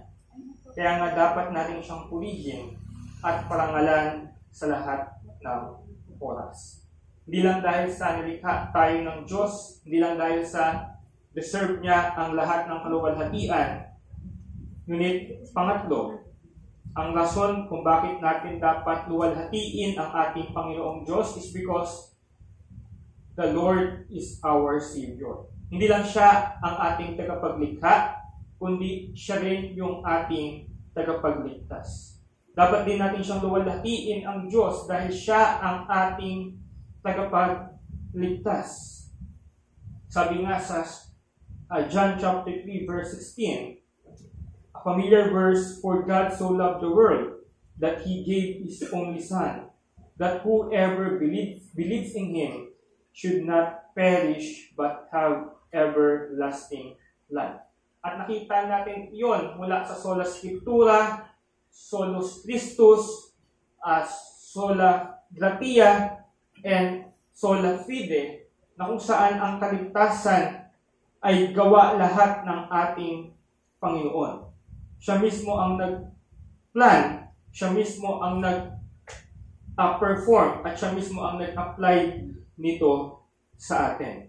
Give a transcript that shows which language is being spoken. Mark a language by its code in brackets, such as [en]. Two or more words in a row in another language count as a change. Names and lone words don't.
[tl] Kaya nga dapat natin siyang purihin at parangalan sa lahat ng oras. Hindi lang dahil sa nilikha tayo ng Diyos, hindi lang dahil sa deserve niya ang lahat ng kaluwalhatian. Ngunit pangatlo, ang rason kung bakit natin dapat luwalhatiin ang ating Panginoong Diyos [en] is because the Lord is our Savior. [tl] Hindi lang siya ang ating tagapaglikha, kundi siya rin yung ating tagapagligtas. Dapat din natin siyang luwalhatiin ang Diyos dahil siya ang ating tagapagligtas. Sabi nga sa John [en] chapter 3 verse 16, a familiar verse, "For God so loved the world that He gave His only Son, that whoever believes in Him should not perish but have everlasting life." [tl] At nakita natin iyon mula sa [la] Sola Scriptura, Solus Christus, Sola Gratia, and Sola Fide, [tl] na kung saan ang kaligtasan ay gawa lahat ng ating Panginoon. Siya mismo ang nag-plan, siya mismo ang nag-perform, at siya mismo ang nag-apply nito sa atin.